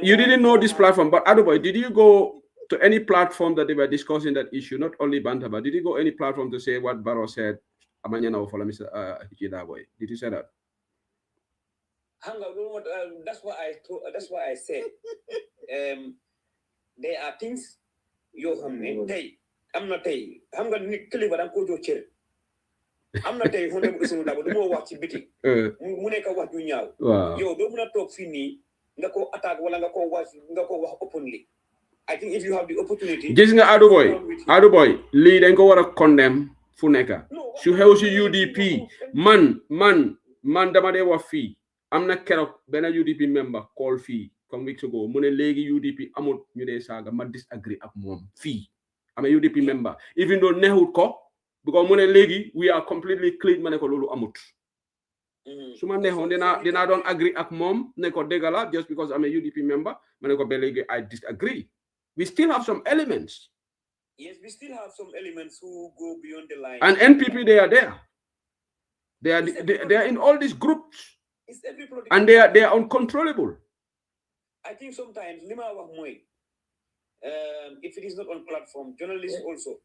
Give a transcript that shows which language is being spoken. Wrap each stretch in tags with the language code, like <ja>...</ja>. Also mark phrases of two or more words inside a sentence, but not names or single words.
<en>You didn't know this platform, but Aduboy, did you go to any platform that they were discussing that issue? Not only Banta, but did you go any platform to say what Barrow said? Did you say that? That's why I said there are things</en> <wo>yo xamne tay amna tay xam nga nit kilifa da ko jox cër amna tay honde bu sunu dabo du mo wax ci biti mu nekk wax ju ñaaw yow do mëna tok fi ni nga ko attaque wala nga ko wax openly.</wo> <en>I think if you have the opportunity</en> <wo>gis nga Adu boy li dañ ko wara condemn fu nekk su xew ci UDP man dama dee wax fii am na keroog benn UDP</wo> <en>member call</en> <wo>fii comme</wo> <en>weeks ago</en> <wo>mu ne léegi UDP amul ñu dee saaga ma disagree ak moom fii am na UDP member</wo> <en>even though</en> <wo>neexut ko because mu ne léegi</wo> <en>we are completely clean</en> <wo>ma ne ko loolu amut su ma neexoon dinaa doon agree ak moom ne ko dëgg la</wo> <en>just because</en> <wo>am a UDP member ma ne ko ba léegi</wo> <en>I disagree. We still have some elements. Yes, we still have some elements who go beyond the line. And NPP, they are there. They are in all these groups. It's every political and they are uncontrollable. I think sometimes if it is not on platform, journalists also.</en>